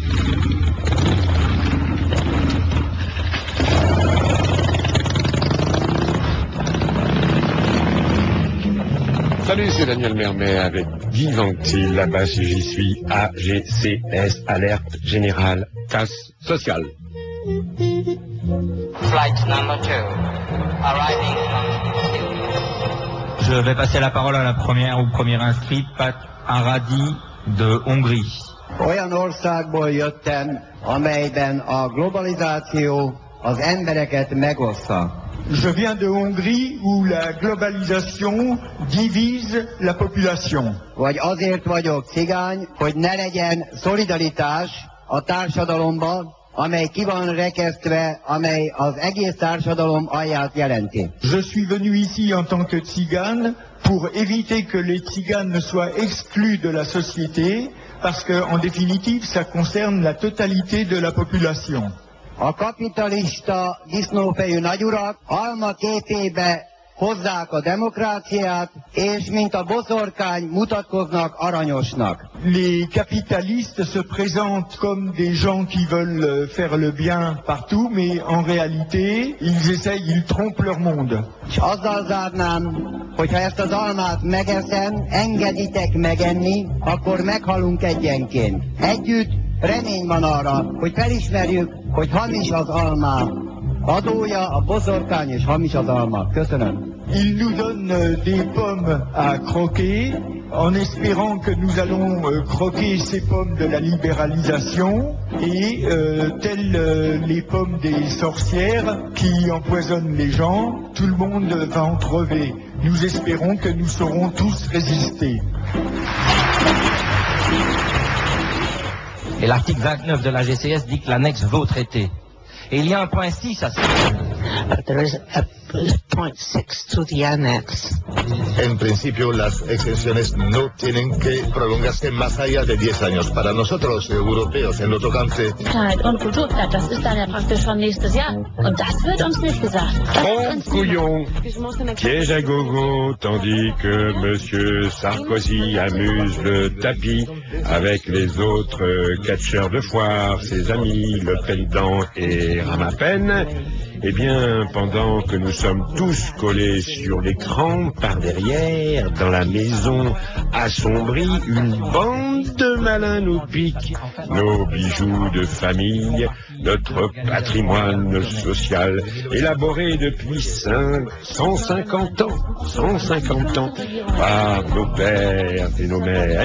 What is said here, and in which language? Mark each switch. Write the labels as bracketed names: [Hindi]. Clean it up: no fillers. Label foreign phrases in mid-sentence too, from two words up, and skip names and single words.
[French] Salut, c'est Daniel Mermet avec Guy Ventil, là-bas si j'y suis, AGCS, Alerte Générale, Casse Sociale. [English] Flight number 2, arriving from... [French] Je vais passer la parole à la première ou première inscrite, Pat Aradi de Hongrie. [Hungarian] Olyan országból jöttem, amelyben a globalizáció az embereket megoszta. [French] Je viens de Hongrie où la globalisation divise la population. [Hungarian] Vagy azért vagyok cigány, hogy ne legyen szolidaritás a társadalomban, amely ki van rekesztve, amely az egész társadalom alját jelenti. [French] Je suis venu ici en tant que tzigane pour éviter que les tziganes ne soient exclus de la société, parce qu'en définitive, ça concerne la totalité de la population. [Hungarian] A kapitalista disznófejű nagyurak alma képébe hozzák a demokráciát, és mint a boszorkány mutatkoznak aranyosnak. [French] Les capitalistes se présentent comme des gens qui veulent faire le bien partout, mais en réalité, ils trompent leur monde. [Hungarian] És azzal zárnám, hogyha ezt az almát megeszem, engeditek megenni, akkor meghalunk egyenként. Együtt remény van arra, hogy felismerjük, hogy hamis az alma. Adója a boszorkány és hamis az alma. Köszönöm. [French] Ils nous donnent des pommes à croquer, en espérant que nous allons croquer ces pommes de la libéralisation, et telles les pommes des sorcières qui empoisonnent les gens, tout le monde va en crever. Nous espérons que nous saurons tous résister. Et l'article 29 de la GCS dit que l'annexe va au traité. Et il y a un point 6 à ça. [English] There is a point 6 to the annex. [Spanish] En principio, las exenciones no tienen que prolongarse más allá de 10 años. Para nosotros, europeos, en lo tocante... [German] Und Kulturplan, das ist dann ja praktisch schon nächstes Jahr. Und das wird uns nicht gesagt. [French] Couillon, piège à gogo, tandis que Monsieur Sarkozy amuse le tapis avec les autres catcheurs de foire, ses amis, Le Président et Ramapen. Eh bien, pendant que nous sommes tous collés sur l'écran, par derrière, dans la maison assombrie, une bande de malins nous piquent nos bijoux de famille, notre patrimoine social, élaboré depuis 150 ans par nos pères et nos mères.